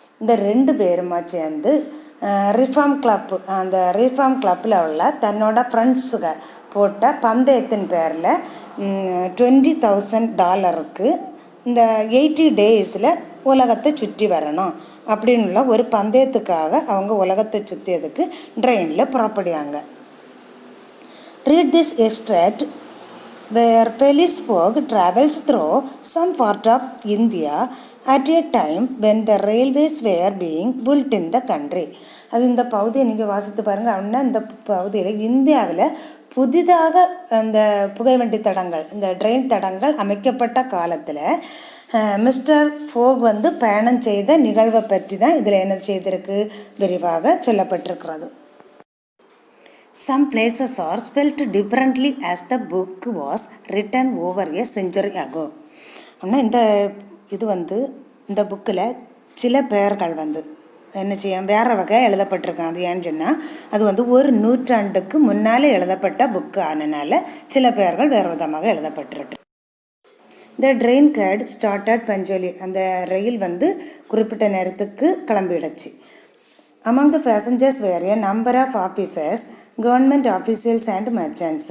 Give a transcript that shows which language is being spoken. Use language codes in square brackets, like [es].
[ta] இந்த 2 பேருமா சேர்ந்து ரிஃபார்ம் கிளப், அந்த ரிஃபார்ம் கிளப்பில் உள்ள தன்னோட ஃப்ரெண்ட்ஸுக போட்ட பந்தயத்தின் பேரில் $20,000 இந்த 80 டேஸில் உலகத்தை சுற்றி வரணும் அப்படின்னுள்ள ஒரு பந்தயத்துக்காக அவங்க உலகத்தை சுற்றியதுக்கு ட்ரெயினில் புறப்படியாங்க. [en] Read this extract where Phileas Fogg travels through some part of India at a time when the railways were being built in the country. [ta] அது இந்த பகுதியை நீங்கள் வாசித்து பாருங்கள். அப்படின்னா இந்த பகுதியில் இந்தியாவில் புதிதாக அந்த புகைவண்டி தடங்கள், இந்த ட்ரெயின் தடங்கள் அமைக்கப்பட்ட காலத்தில் மிஸ்டர் ஃபோக் பயணம் செய்த நிகழ்வை பற்றி தான் இதில் என்ன செய்திருக்கு, விரிவாக சொல்லப்பட்டிருக்கிறது. [en] Some places are spelt differently as the book was written over a century ago. [ta] ஆனால் இது இந்த புக்கில் சில பெயர்கள் என்ன செய்யும் வேறு வகை எழுதப்பட்டிருக்காங்க. அது ஏன்னு சொன்னால் அது ஒரு நூற்றாண்டுக்கு முன்னால் எழுதப்பட்ட புக்கு ஆனனால சில பெயர்கள் வேறு விதமாக எழுதப்பட்டிருக்கு. இந்த [en] train get started punctually, [ta] அந்த ரயில் குறிப்பிட்ட நேரத்துக்கு கிளம்பிடுச்சு. [en] Among the passengers were a number of officers, government officials and merchants.